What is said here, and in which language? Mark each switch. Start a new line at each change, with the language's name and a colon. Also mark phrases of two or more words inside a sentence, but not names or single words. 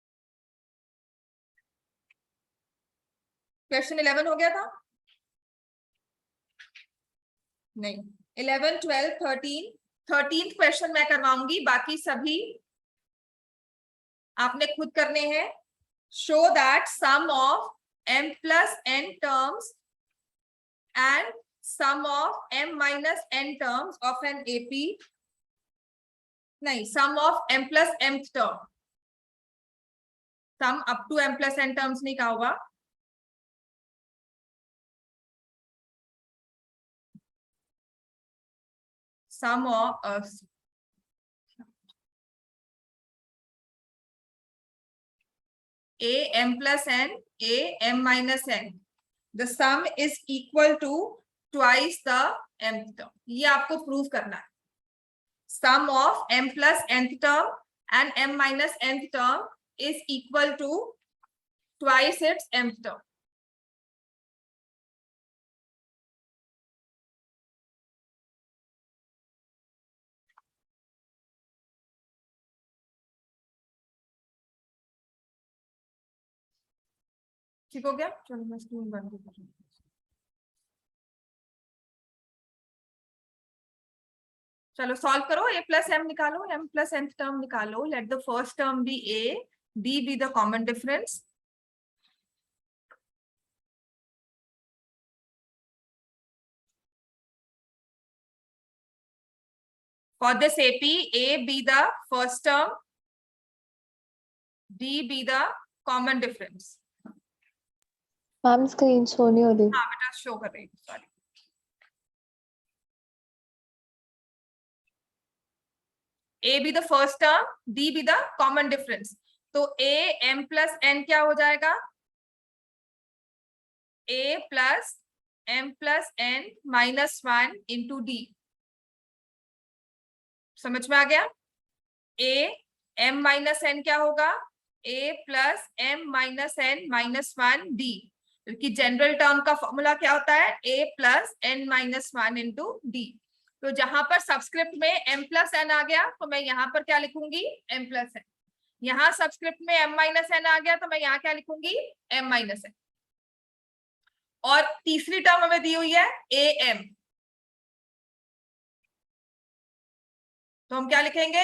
Hindi: क्वेश्चन 11 हो गया था? नहीं, 11, 12, 13 क्वेश्चन मैं करवाऊंगी, बाकी सभी आपने खुद करने हैं।
English: show that sum of m plus n terms and sum of m minus n terms of an AP, नहीं, sum of m plus mth term, sum up to m plus n terms
Hindi: नहीं कहा होगा।
English: sum of a m plus n, a m minus n, the sum is equal to twice the mth term।
Hindi: ये आपको प्रूव करना है।
English: sum of m plus nth term and m minus nth term is equal to twice its mth term।
Hindi: ठीक हो गया? चलो मैं स्क्रीन बंद कर दूं। चलो सॉल्व करो,
English: a plus m निकालो, m plus nth टर्म निकालो। let the first term be a, d be the common difference। For this AP, a be the first term, d be the common difference। ma'am screen show
Hindi: नहीं हो रही। हाँ बेटा शो कर रही हूँ, सॉरी।
English: A be the first term, D be the common difference.
Hindi: तो
English: A m plus n
Hindi: क्या हो जाएगा?
English: A plus m plus n minus 1 into D.
Hindi: समझ में आ गया?
English: A m minus n
Hindi: क्या होगा?
English: A plus m minus n minus 1 D.
Hindi: क्योंकि
English: general term
Hindi: का फॉर्मूला क्या होता है?
English: A plus n minus 1 into D.
Hindi: तो जहां पर सबस्क्रिप्ट में
English: m plus n
Hindi: आ गया तो मैं यहां पर क्या लिखूंगी?
English: m plus n.
Hindi: यहाँ सबस्क्रिप्ट में
English: m minus n
Hindi: आ गया तो मैं यहाँ क्या लिखूंगी?
English: m minus n.
Hindi: और तीसरी टर्म हमें दी हुई है am, तो हम क्या लिखेंगे?